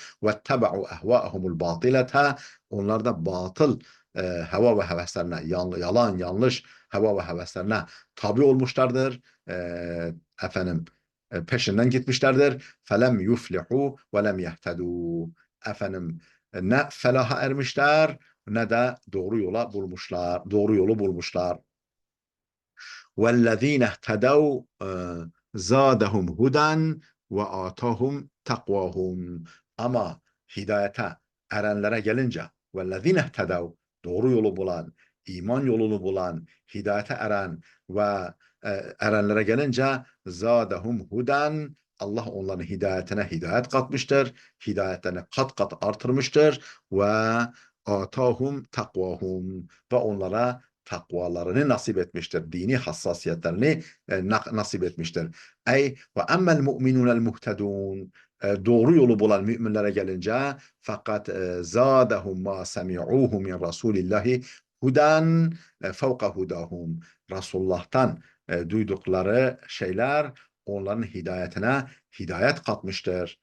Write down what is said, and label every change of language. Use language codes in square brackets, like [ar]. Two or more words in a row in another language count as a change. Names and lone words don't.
[ar] واتبعوا أهواءهم الباطلة [tr] onlar da batıl heva ve heveslerine yalan yanlış heva ve heveslerine tabi olmuşlardır. Efendim peşinden gitmişlerdir. [ar] فلم يفلحوا ولم يهتدوا. [tr] Efendim ne felaha ermişler ne de doğru yola bulmuşlar. Doğru yolu bulmuşlar. [ar] وَالَّذ۪ينَ اهْتَدَوْا زَادَهُمْ هُدًا وَآتَاهُمْ تَقْوَاهُمْ [tr] Ama hidayete erenlere gelince [ar] وَالَّذ۪ينَ اهْتَدَوْا [tr] doğru yolu bulan, iman yolunu bulan, hidayete eren ve erenlere gelince [ar] زَادَهُمْ هُدًا [tr] Allah onların hidayetine hidayet katmıştır. Hidayetlerini kat kat artırmıştır. [ar] وآتاهم تقواهم [tr] ve onlara takvalarını nasip etmiştir. Dini hassasiyetlerini nasip etmiştir. Ey [ar] وأما المؤمنون المهتدون [tr] doğru yolu bulan müminlere gelince fakat [ar] زادهم ما سمعوه من رسول الله هدى فوق هداهم [tr] Resulullah'tan duydukları şeyler onların hidayetine hidayet katmıştır.